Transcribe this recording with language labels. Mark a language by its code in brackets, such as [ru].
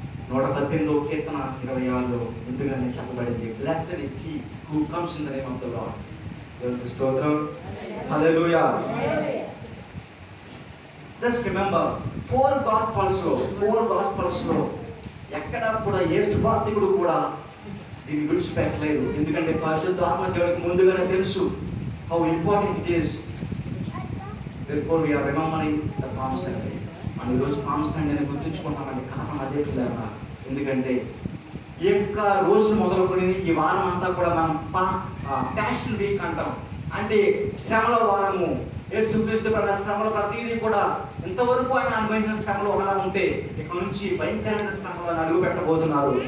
[te] 118వ కీర్తన 26లో ముందుగానే చెప్పబడింది, [en] Blessed is he who comes in the name of the Lord. [te] దేవునికి స్తోత్రం. హల్లెలూయా. [en] just remember, [te] 4 గాస్పల్స్ లో ఎక్కడా కూడా ఏ సువార్తికుడు కూడా దీన్ని విడిచిపెట్టలేదు. ఎందుకంటే పరిశుద్ధ ఆత్మ దేవుడికి ముందుగానే తెలుసు [en] How important it is. therefore we are remembering the palm Sunday. [te] మనం ఈరోజు పామ్ సండేని గుర్తుంచుకుంటామంటే కారణం అదే పిల్లరా. ఎందుకంటే ఈ యొక్క రోజు మొదలుకొని ఈ వారం అంతా కూడా మనం ప్యాషన్ వీక్ అంటాం. అంటే శ్రమల వారము. యేసుక్రీస్తు పడిన శ్రమలు ప్రతిదీ కూడా ఇంతవరకు ఆయన అనుభవించిన శ్రమలు ఒకలా ఉంటే ఇక నుంచి భయంకరమైన శ్రమలను అడుగు పెట్టబోతున్నారు.